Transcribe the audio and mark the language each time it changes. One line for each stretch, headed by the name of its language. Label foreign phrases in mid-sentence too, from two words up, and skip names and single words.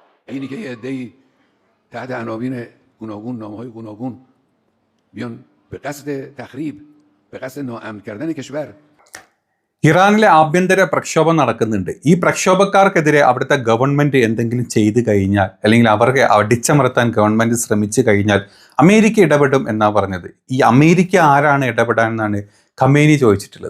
Persian: اینی که یه عده‌ای تحت عناوین گوناگون نامه‌های گوناگون بیان به قصد تخریب به قصد ناامن کردن کشور.
Malayalam: ഇറാനിലെ ആഭ്യന്തര പ്രക്ഷോഭം നടക്കുന്നുണ്ട്. ഈ പ്രക്ഷോഭക്കാർക്കെതിരെ അവിടുത്തെ ഗവൺമെന്റ് എന്തെങ്കിലും ചെയ്തു കഴിഞ്ഞാൽ അല്ലെങ്കിൽ അവർക്ക് അടിച്ചമർത്താൻ ഗവൺമെന്റ് ശ്രമിച്ചു കഴിഞ്ഞാൽ അമേരിക്ക ഇടപെടും എന്നാണ് പറഞ്ഞത്. ഈ അമേരിക്ക ആരാണ് ഇടപെടാൻ എന്നാണ് ഖമേനി ചോദിച്ചിട്ടുള്ളത്.